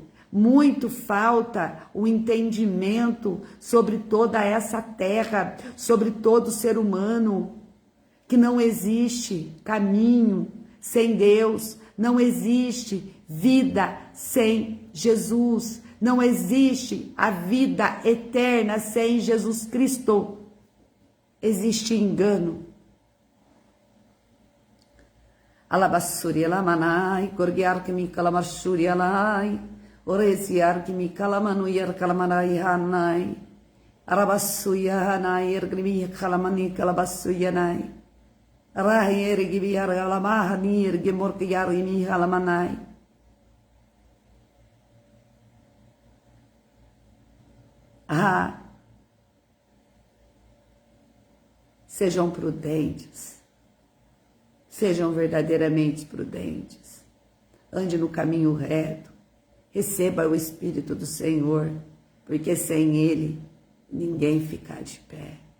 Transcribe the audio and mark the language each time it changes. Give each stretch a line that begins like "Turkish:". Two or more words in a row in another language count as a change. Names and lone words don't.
Portuguese: Muito falta o entendimento sobre toda essa terra, sobre todo ser humano, que não existe caminho sem Deus, não existe vida sem Jesus, não existe a vida eterna sem Jesus Cristo. Existe engano. Alabassuri alamanai, gorgiar que me calamassuri alai, oresiar que me calamanuiar calamanai hanai, arabassuia hanai, ergrimi calamani calabassuianai, rahier gibiar alamahani, ergimorkiar imi alamanai. Ah, sejam prudentes, sejam verdadeiramente prudentes, ande no caminho reto, receba o Espírito do Senhor, porque sem Ele ninguém fica de pé.